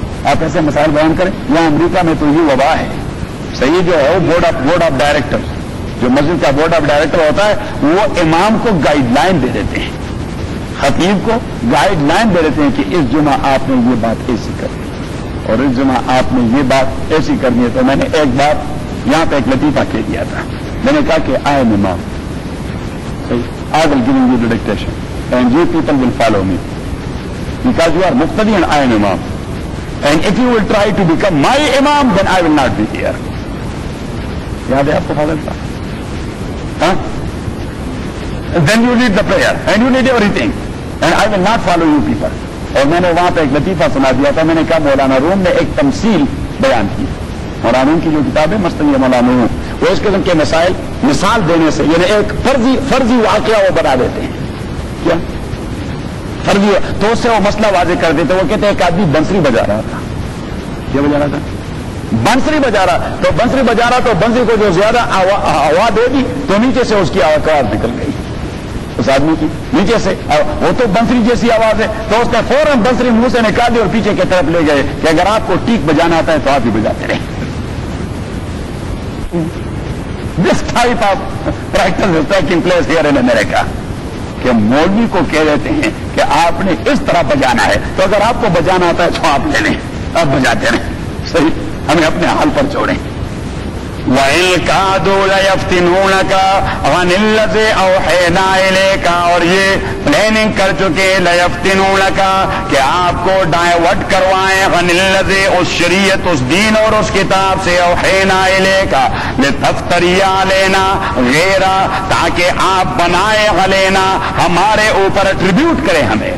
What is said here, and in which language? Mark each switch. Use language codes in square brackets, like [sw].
[ur] آپ ایسے مسائل بیان کریں. یہاں امریکہ میں تو یہ وبا ہے. صحیح, جو ہے وہ بورڈ آف ڈائریکٹر, جو مسجد کا بورڈ آف ڈائریکٹر ہوتا ہے, وہ امام کو گائیڈ لائن دے دیتے ہیں, خطیب کو گائیڈ لائن دے دیتے ہیں کہ اس جمعہ آپ نے یہ بات ایسی کرنی اور اس جمعہ آپ نے یہ بات ایسی کرنی ہے. تو میں نے ایک بات یہاں پہ ایک لطیفہ کہہ دیا تھا. [en] میں نے کہا کہ آئی ایم امام, I will give you the dictation and you people will follow me because you are muqtadi and I am imam, and if you will try to become my imam then I will not be here. [ur] یاد ہے آپ کو فاضل صاحب, [en] then you lead the prayer and you lead everything and I will not follow you people. [ur] اور میں نے وہاں پہ ایک لطیفہ سنا دیا تھا. میں نے کہا مولانا روم نے ایک تمثیل بیان کی, مولانا کی جو کتاب ہے مستنی مولانا, وہ اس قسم کے مسائل مثال دینے سے, یعنی ایک فرضی واقعہ وہ بنا دیتے ہیں. کیا فرضی, تو اس سے وہ مسئلہ واضح کر دیتے. وہ کہتے ہیں ایک آدمی بنسری بجا رہا تھا. کیا بجا رہا تھا؟ بنسری بجا رہا. تو بنسری بجا رہا تو بنسری کو جو زیادہ ہوا دے دی تو نیچے سے اس کی آواز نکل گئی, اس آدمی کی نیچے سے. وہ تو بنسری جیسی آواز ہے, تو اس نے فوراً بنسری منہ سے نکال دی اور پیچھے کی طرف لے گئے کہ اگر آپ کو ٹیک بجانا آتا ہے تو آپ ہی بجاتے رہیں. [en] This type of practice is taking place here in America. [ur] کہ مولوی کو کہہ دیتے ہیں کہ آپ نے اس طرح بجانا ہے, تو اگر آپ کو بجانا آتا ہے تو آپ لے لیں, آپ بجاتے رہیں. صحیح, ہمیں اپنے حال پر چھوڑیں. [ar] وَإِن كَادُوا لَيَفْتِنُونَكَ عَنِ الَّذِي أَوْحَيْنَا إِلَيْكَ, [ur] اور یہ پلاننگ کر چکے, لَيَفْتِنُونَكَ, کہ آپ کو ڈائیورٹ کروائیں, عَنِ الَّذِي, اس شریعت, اس دین اور اس کتاب سے, أَوْحَيْنَا إِلَيْكَ, [ar] لِتَفْتَرِيَ عَلَيْنَا غَيْرَهُ, [ur] تاکہ آپ بنائے, علینا, ہمارے اوپر اٹریبیوٹ کریں ہمیں.